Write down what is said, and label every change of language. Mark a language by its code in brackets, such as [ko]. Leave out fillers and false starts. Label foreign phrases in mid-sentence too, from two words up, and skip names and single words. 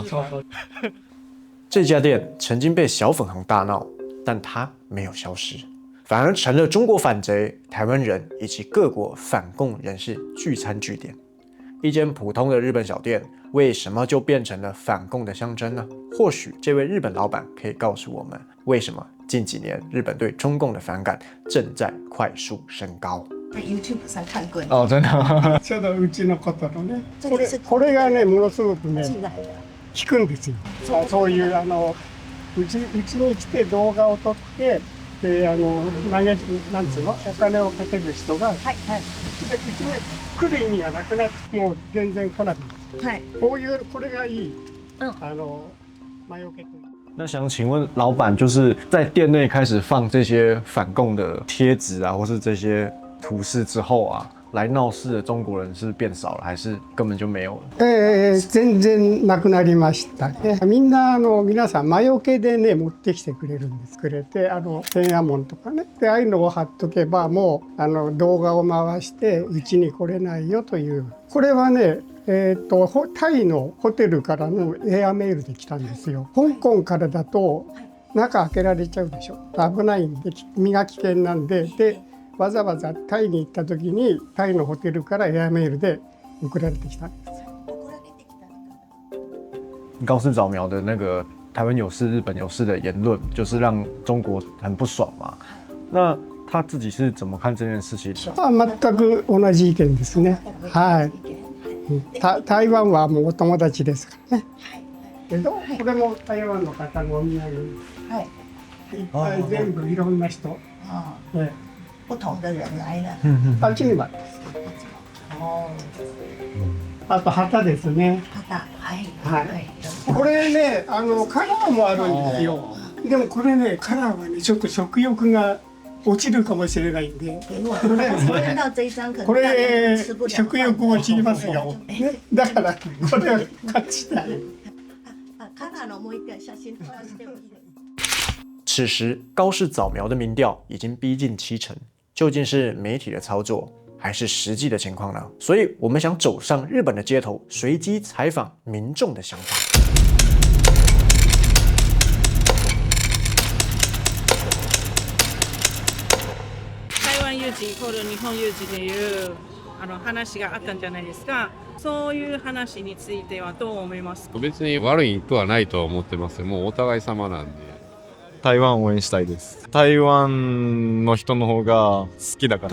[zh] 这家店曾经被小粉红大闹，但它没有消失，反而成了中国反贼、台湾人以及各国反共人士聚餐据点。一间普通的日本小店，为什么就变成了反共的象征呢？或许这位日本老板可以告诉我们，为什么近几年日本对中共的反感正在快速升高。 YouTube 上看过哦，真的。 [ja] ちょうどうちのことのね、これがねものすごくね効くんですよ。そういううちに来て動画を撮ってでなんつうのお金をかける人が、でうちに来る意味がなくなってもう全然来なくなる。はい。こういうこれがいい魔除けという。 [zh] 那想请问老板，就是在店内开始放这些反共的贴纸或是这些图示之后来闹事的中国人是变少了，还是根本就没有了？ [ja] 全然なくなりましたね。みんな皆さん魔除けでね持ってきてくれるんです。くれて天安門とかね、でああいうのを貼っとけばもう動画を回してうちに来れないよという。これはね。タイのホテルからのエアメールで来たんですよ。香港からだと中開けられちゃうでしょ。危ないんで身が危険なんで、わざわざタイに行った時にタイのホテルからエアメールで送られてきたんです。 [zh] 高市早苗的那个台湾有事、日本有事的言论，就是让中国很不爽嘛。那他自己是怎么看这件事情？ [ja] 全く同じ意見ですね。はい。台湾はもうお友達ですからね。けどこれも台湾の方のお土産。はい。いっぱい全部いろんな人。 [zh] 不同的人来了。 [ja] あっちにもあります。あと旗ですね。旗、はい。これねカラーもあるんですよ。でもこれねカラーはねちょっと食欲が落ちるかもしれないんで。 [zh] 看到这一张可能 [ja] これ食欲落ちますよ。だからこれを買ってきた。カラーのもう一个写真撮らせてもいいですか？ [zh] 此时高市早苗的民调已经逼近70%，究竟是媒体的操作，还是实际的情况呢？所以我们想走上日本的街头，随机采访民众的想法。 [ja] 台湾有事イコール日本有事という話があったんじゃないですか。そういう話についてはどう思いますか？別に悪いとはないと思ってます。もうお互い様なんで。台湾を応援したいです。台湾の人の方が好きだから。